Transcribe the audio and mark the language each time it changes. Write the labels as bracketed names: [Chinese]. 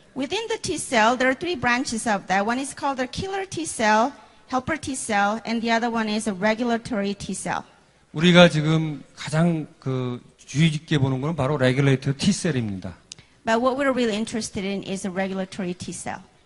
[English] Within the T cell, there are three branches of that. One is called a killer T cell, helper T cell, and the other one is a regulatory T cell. [Korean] 우리가 지금 가장 주의 깊게 보는 것은 바로 레귤레이터 T 셀입니다. [English] But what we're really interested in is a regulatory T cell.